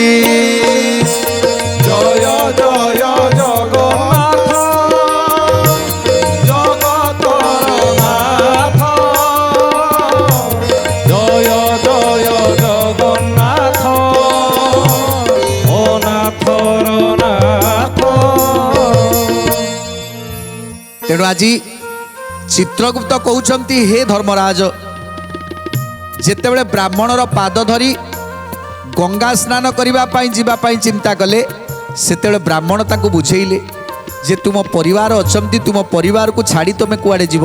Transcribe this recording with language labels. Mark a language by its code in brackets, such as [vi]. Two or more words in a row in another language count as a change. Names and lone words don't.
[or] ଜୟ ଜୟ ଜଗନ୍ନାଥ ଜଗତର ନାଥ ଜୟ ଜୟ ଜଗନ୍ନାଥ ଓ ନାଥର ନାଥ। তেଣୁ ଆଜି ଚିତ୍ରଗୁପ୍ତ କହୁଛନ୍ତି ହେ ଧର୍ମରାଜ, ଯେତେବେଳେ ବ୍ରାହ୍ମଣର ପାଦ ଧରି ଗଙ୍ଗା ସ୍ନାନ କରିବା ପାଇଁ ଯିବା ପାଇଁ ଚିନ୍ତା କଲେ, ସେତେବେଳେ ବ୍ରାହ୍ମଣ ତାଙ୍କୁ ବୁଝେଇଲେ ଯେ ତୁମ ପରିବାର ଅଛନ୍ତି, ତୁମ ପରିବାରକୁ ଛାଡ଼ି ତୁମେ କୁଆଡ଼େ ଯିବ?